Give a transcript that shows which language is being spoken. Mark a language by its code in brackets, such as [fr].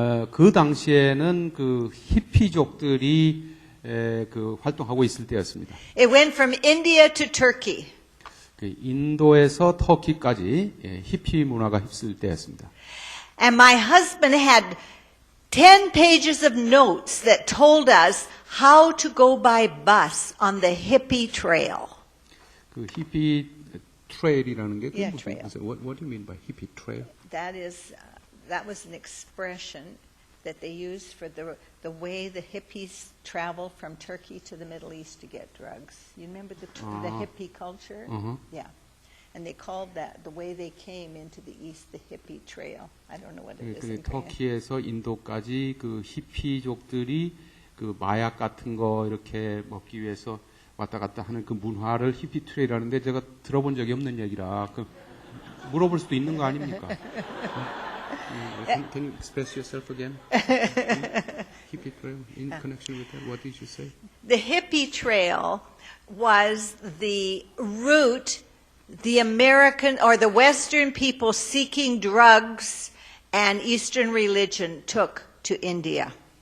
[ko] 그 당시에는 그 히피족들이 그 활동하고 있을 때였습니다. [en] It went from India to Turkey. [ko] 그 인도에서 터키까지 히피 문화가 휩쓸 때였습니다. [en] And my husband had 10 pages of notes that told us how to go by bus on the hippie trail. [ko] 그 히피 트레일이라는 게 [en] Yeah, [ko] 무슨 [en] trail. What do you mean by hippie trail? That was an expression that they used for the way the hippies traveled from Turkey to the Middle East to get drugs. You remember the hippie culture? Uh-huh. Yeah. And they called that, the way they came into the East, the hippie trail. I don't know what it is in Korean. [ko] 터키에서 인도까지 그 히피족들이 그 마약 같은 거 이렇게 먹기 위해서 왔다 갔다 하는 그 문화를 히피 트레일하는데 제가 들어본 적이 없는 얘기라 그 물어볼 수도 있는 거 아닙니까? [en] Can you express yourself again? Hippie trail in connection with that. What did you say? The hippie trail was the route the American or the Western people seeking drugs and Eastern religion took to India.